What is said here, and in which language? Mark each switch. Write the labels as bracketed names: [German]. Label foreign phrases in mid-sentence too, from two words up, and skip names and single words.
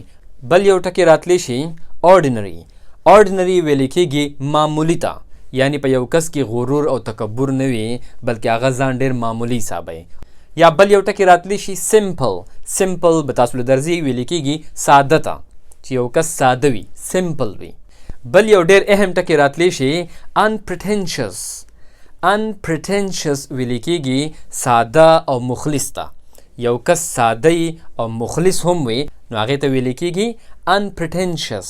[Pashto] بل یو ټکي راتلی شي ordinary. ordinary ویل کېږي معمولی ته، یعنی په یو کس کې غرور او تکبر نه وي بلکې هغه ځان ډېر معمولی حسابوي. یا بل یو ټکي راتلی شي simple. simple به تاسو له درځي ویل کېږي ساده ته، چې یو کس ساده وي، simple وي. بل یو ډېر اهم ټکي راتلی شي unpretentious. unpretentious ویل کېږي ساده او مخلص ته. یو کس ساده او مخلص هم وي نو هغې ته ویل کېږي unpretentious.